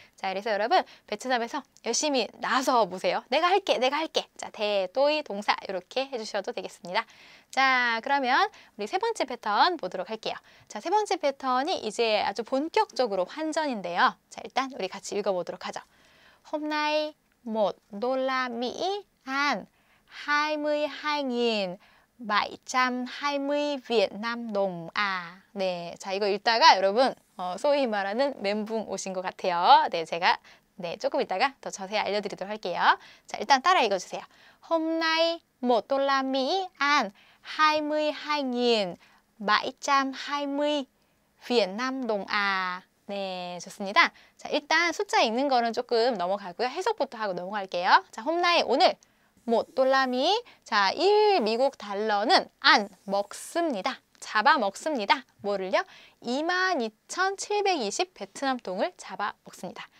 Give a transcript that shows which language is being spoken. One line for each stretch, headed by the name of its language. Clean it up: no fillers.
Korean: 자, 그래서 여러분 베트남에서 열심히 나서 보세요. 내가 할게, 내가 할게. 자, 대, 또이 동사 이렇게 해주셔도 되겠습니다. 자, 그러면 우리 세 번째 패턴 보도록 할게요. 자, 세 번째 패턴이 이제 아주 본격적으로 환전인데요. 자, 일단 우리 같이 읽어보도록 하죠.
Vietnamese: hôm nay một đô la Mỹ ăn 22.720 Việt Nam đồng à.
Korean: 네, 자, 이거 읽다가 여러분 소위 말하는 멘붕 오신 것 같아요. 네, 제가 조금 이따가 더 자세히 알려드리도록 할게요. 자, 일단 따라 읽어주세요.
Vietnamese: hôm nay một đô la Mỹ ăn 22.720 Việt Nam đồng à.
Korean: 네, 좋습니다. 자, 일단 숫자 읽는 거는 조금 넘어가고요. 해석부터 하고 넘어갈게요. 자, 홈나이 오늘 $1. 자, 1 미국 달러는 안 먹습니다. 잡아먹습니다. 뭐를요? 22,720 베트남 동을 잡아먹습니다.